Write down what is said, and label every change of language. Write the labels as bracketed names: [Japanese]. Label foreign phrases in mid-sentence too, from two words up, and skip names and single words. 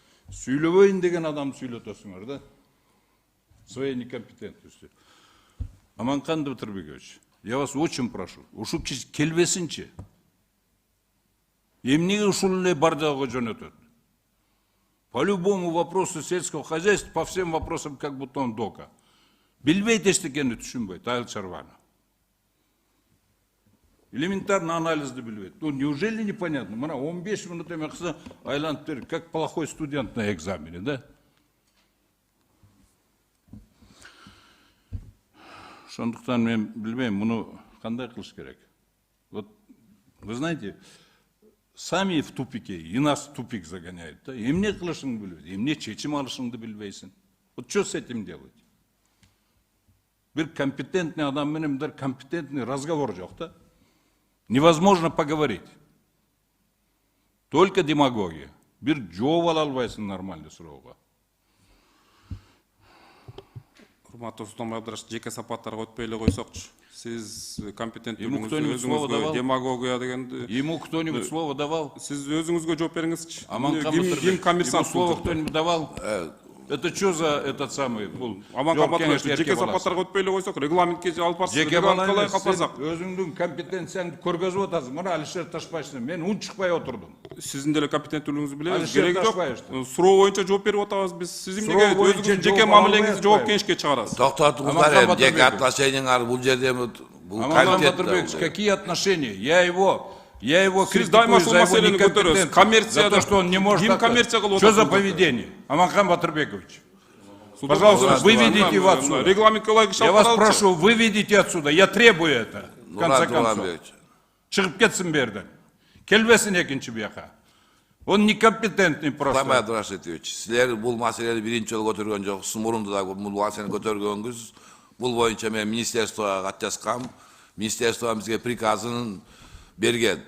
[Kyrgyz] Сүйлөбөйүн деген адамды сүйлөтөсүңөр да. [Russian] Своей некомпетентностью. Аманкан Батырбекович, я вас очень прошу, [Kyrgyz] ушул келбесинчи. Эмнеге ушул эле бардагы жөнөтөт? [Russian] По любому вопросу сельского хозяйства, по всем вопросам, как будто он дока. [Kyrgyz] Билбейт эчтекени түшүнбөйт, айыл чарбаны. Элементарно анализды билбейт. [Russian] Ну, неужели непонятно? [Kyrgyz] Мына 15 минут эме кылса айланып берип, [Russian] как плохой студент на экзамене, да? [Kyrgyz] Ошондуктан мен билбейм, муну кандай кылыш керек? [Russian] Вот, вы знаете, сами в тупике, и нас в тупик загоняют. Да? [Kyrgyz] Эмне кылышыңды билбейсиң, эмне чечим алышыңды билбейсиң. [Russian] Вот что с этим делать? [Kyrgyz] Бир компетентный адам менен бир [Russian] компетентный разговор [Kyrgyz] жок, да? [Russian] Невозможно поговорить. Только демагогия. [Kyrgyz] Бир жооп ала албайсың нормальный суроого. Урматтуу Султан Абдраш, жеке сапаттарга өтпөй эле койсокчу. Сиз компетенттүүлүгүңүздү өзүңүзгө демагогия дегенди. [Russian] Ему кто-нибудь слово давал? [Kyrgyz] Сиз өзүңүзгө жооп бериңизчи. [Russian] Ким коммерсант слово кто-нибудь давал? Это что за этот самый? [Kyrgyz] Аманкан Батырбекович, жеке сапаттарга өтпөй эле койсок, регламентке алып барсыз. Жеке калай калпасак. Өзүңдүн компетенцияңды көргөзүп атасың. Мына Алишер Ташбаевич, мен унчукпай отурдум. Сиздин деле компетенттүүлүгүңүздү билебиз. Кереги жок. Суроо боюнча жооп берип атабыз биз. Сиз эмнеге өзүңүздүн жеке мамилеңизди жоопкерчиликке чыгарасыз? Токтотуңуздар, жеке отношениялар бул жерде [Russian] Аманкан Батырбекович, какие отношения? Я его критикую за его некомпетентность, за то, что он не может... Что за поведение? Аманкан Батырбекович, пожалуйста, выведите его отсюда. Я вас прошу, выведите отсюда. Я требую это, в конце концов. [Kyrgyz] Чыгып кетсин берден. Келбесин экинчи бияка. [Russian] Он некомпетентный просто. [Kyrgyz] Самай Абдрашитович, силер бул маселени биринчи жолу көтөргөн жоксуз, мурунду да бул маселени көтөргөнбүз. Бул боюнча мен министерствого кат жазгам. Министерство бизге приказын берген.